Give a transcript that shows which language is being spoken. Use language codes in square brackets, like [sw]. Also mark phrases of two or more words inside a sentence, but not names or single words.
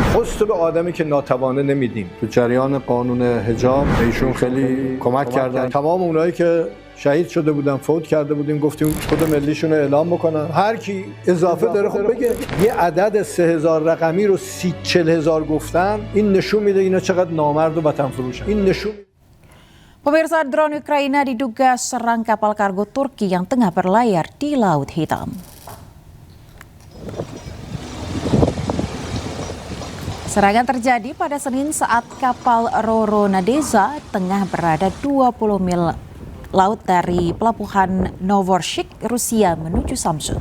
[fa] خود به آدمی که ناتوانه نمیدیم تو جریان قانون حجاب ایشون خیلی کمک کردن. تمام اونایی که شهید شده بودن فوت کرده بودیم گفتیم خود ملیشون رو اعلام بکنن، هر کی اضافه داره خب بگه. یه عدد 3000 رقمی رو 40,000 گفتن، این نشون میده اینا چقدر نامرد و وطن فروشن. این نشون [id] Pemirsa, drone Ukraina diduga serang kapal kargo Turki yang tengah berlayar di Laut Hitam. Serangan terjadi pada Senin saat kapal Roro Nadeza tengah berada 20 mil laut dari pelabuhan Novorosik, Rusia menuju Samsun.